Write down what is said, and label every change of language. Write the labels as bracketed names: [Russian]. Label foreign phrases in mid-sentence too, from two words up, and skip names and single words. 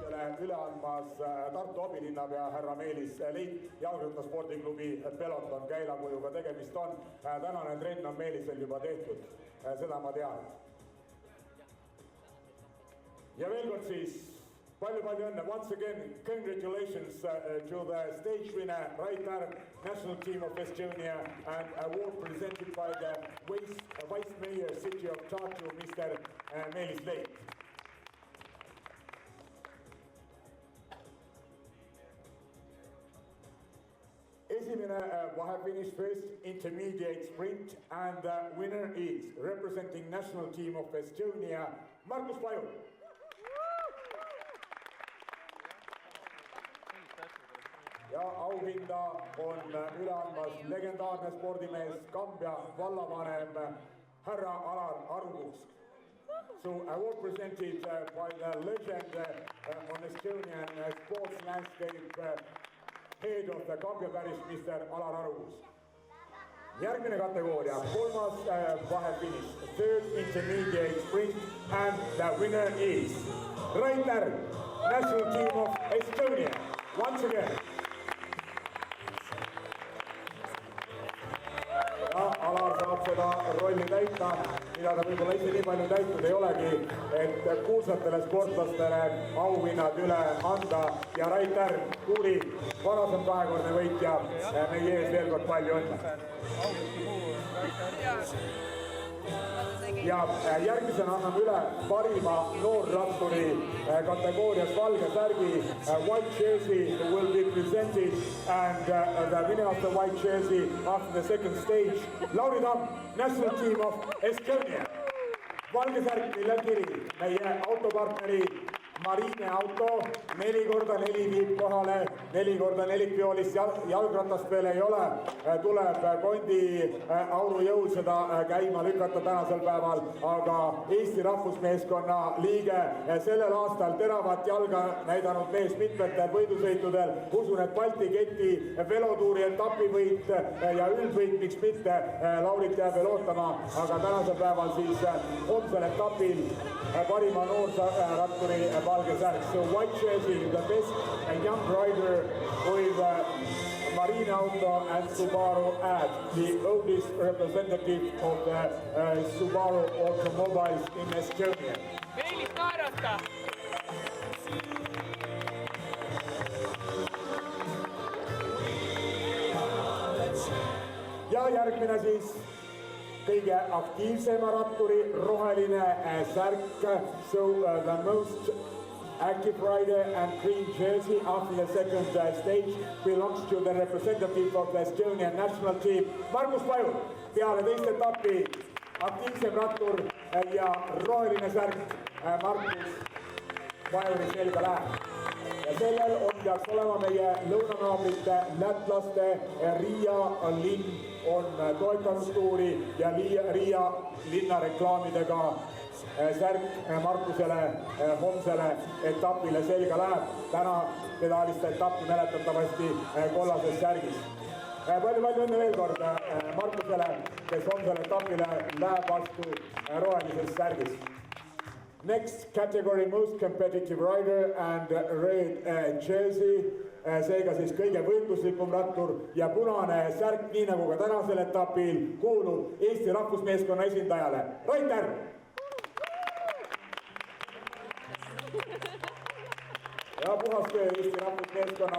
[Estonian] üle andmas Tartu abilinnapea härra Meelis Leit, jalgrattaspordiklubi Peloton käilakujuga tegemist on. Tänane trenn on Meelisel juba tehtud, seda ma tean. Ja veel kord siis palju õnne. [English] Once again, congratulations to the stage winner, right arm, national team of Estonia, and award presented by the Vice Mayor City of Tartu, Mr. Meelis Leit. [Estonian] Esimene vahefinish [English] first intermediate sprint, and the winner is representing national team of Estonia, Markus Pajur. [Estonian] Ja auhinda on üle andmas legendaarne spordimees Kambja vallavanem härra Alar Arukuusk. [English] So award presented by the legend on Estonian sports landscape, head of the Kambja parish, Mr. [Estonian] Alar Arukuusk. Järgmine kategooria, kolmas vahefinish, [English] third intermediate sprint, and the winner is Rainer, national team of Estonia. Once again. [Estonian] Ja Alar saab seda rolli täita, mida ta võib-olla ise nii palju täitud ei olegi, et kuulsatele sportlastele auhinnad üle anda. Ja Rainer Kuuri, varasem kahekordne võitja, meie ees veel kord palju õnne. Ja järgmisena anname üle parima noorratturi kategoorias valge särgi, [English] white jersey will be presented, and the winner of the white jersey after the second stage, Lauri Tamm, national team of Estonia. [Estonian] Valge särg, millel kiri meie autopartneri Marine auto, 4x4 viib kohale, 4x4 vioolist jalgratast veel ei ole, tuleb Kondi Auru jõul seda käima lükata tänasel päeval, aga Eesti rahvusmeeskonna liige sellel aastal teravat jalga näidanud mees mitmetel võidusõitudel, usun, et Baltic velotuuri etapivõit ja üldvõit, miks mitte, Laurit jääb veel ootama, aga tänasel päeval siis homsel etapil parima noorratturi valge särg. [English] So white jersey, the best young rider with Marine auto and Subaru ad, the oldest representative of the Subaru automobiles in Estonia. [Estonian] Meelis naerata! Ja järgmine siis kõige aktiivsema ratturi roheline särk, [English] so the most active rider and green jersey after the second stage belongs to the representative of the Estonian national team, Markus Pajur. [Estonian] Peale teist etappi aktiivsem rattur ja roheline särk Markus Pajuri selga läheb. Ja sellel peaks olema meie lõunanaabrite lätlaste Riia linn on toetanud tuuri ja Riia linna reklaamidega särk Markusele homsele etapile selga läheb. Täna pedaaliste etappi mäletatavasti kollases särgis. Palju õnne veel kord Markusele, kes homsele etapile läheb vastu rohelises särgis. [English] Next category, most competitive rider and red jersey, [Estonian] seega siis kõige võitluslikum rattur ja punane särk, nii nagu ka tänasel etapil, kuulub Eesti rahvusmeeskonna esindajale. Rainer! Ja puhas töö Eesti rahvusmeeskonnal.